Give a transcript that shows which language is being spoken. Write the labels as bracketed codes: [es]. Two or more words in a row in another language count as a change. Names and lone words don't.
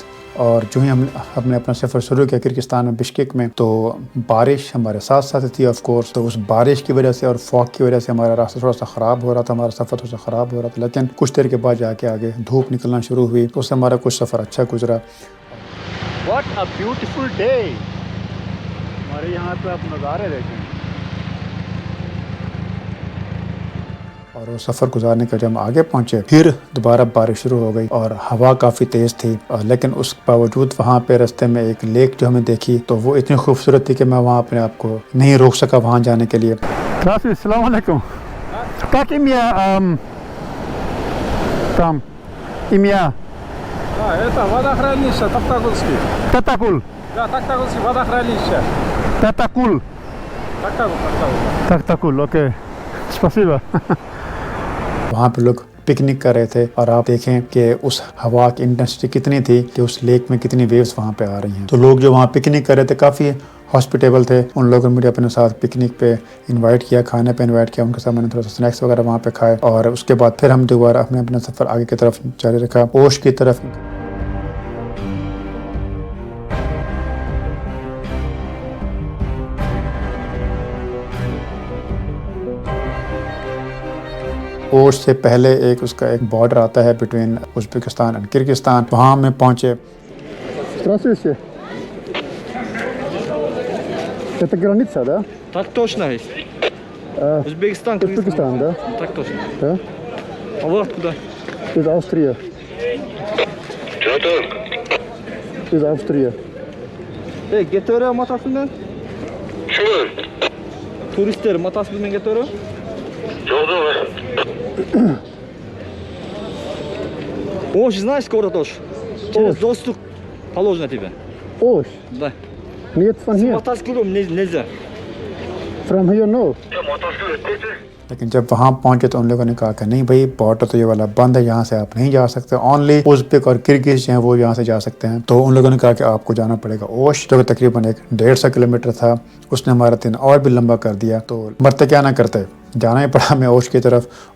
[hi] और जो ही हमने अपना सफ़र शुरू किया किर्गिस्तान में बिश्केक में, तो बारिश हमारे साथ साथ थी [en] of course. [hi] तो उस बारिश की वजह से और फॉग की वजह से हमारा रास्ता थोड़ा सा ख़राब हो रहा था, हमारा सफ़र थोड़ा सा ख़राब हो रहा था। लेकिन कुछ देर के बाद जाके आगे धूप निकलना शुरू हुई तो उससे हमारा कुछ सफ़र अच्छा गुजरा। [en] What a beautiful day! [hi] हमारे यहाँ पे आप नज़ारे देखें। और वो सफ़र गुजारने के जब हम आगे पहुँचे फिर दोबारा बारिश शुरू हो गई और हवा काफ़ी तेज़ थी, लेकिन उस बावजूद वहाँ पे रास्ते में एक लेक जो हमें देखी तो वो इतनी खूबसूरत थी कि मैं वहाँ अपने आप को नहीं रोक सका वहाँ जाने के लिए। [ar] السلام عليكم. [ru] Как имя там? Имя? Это водохранилище Токтагульский. Татакул. Да, Токтагульский водохранилище. Татакул. Токтагул. Татакул, окей। Спасибо. [hi] वहाँ पे लोग पिकनिक कर रहे थे और आप देखें कि उस हवा की इंटेंसिटी कितनी थी कि उस लेक में कितनी वेव्स वहाँ पे आ रही हैं। तो लोग जो वहाँ पिकनिक कर रहे थे काफ़ी हॉस्पिटेबल थे। उन लोगों ने मुझे अपने साथ पिकनिक पे इनवाइट किया, खाने पे इनवाइट किया। उनके साथ मैंने थोड़ा सा स्नैक्स वगैरह वहाँ पे खाए और उसके बाद फिर हम दोबारा अपना सफ़र आगे की तरफ जारी रखा, ओश की तरफ। ओश से पहले एक उसका एक बॉर्डर आता है [en] between Uzbekistan and Kyrgyzstan. [hi] वहाँ में पहुँचे। [ru] Это граница, да? Так точно есть. Узбекистан, Узбекистан, да? Так точно. Да? А вы откуда? Из Австрии. Из Австрии. Getiriyor matasından. Turistler matasından getiriyor. Ош, знаешь город Ош? Через доступ положено тебе. Osh. Да. Нет, [de] von hier. [ru] Мотоциклом нельзя. [en] From here, no. [hi] लेकिन जब वहाँ पहुँचे तो उन लोगों ने कहा कि नहीं भाई, बॉर्डर तो ये वाला बंद है, यहाँ से आप नहीं जा सकते, ओनली उज़्बेक और किर्गिज जो हैं वो यहाँ से जा सकते हैं। तो उन लोगों ने कहा कि आपको जाना पड़ेगा ओश, जो कि तकरीबन 150 किलोमीटर था। उसने हमारा दिन और भी लंबा कर दिया, तो मरते क्या ना करते, जाना ही पड़ा हमें ओश की तरफ।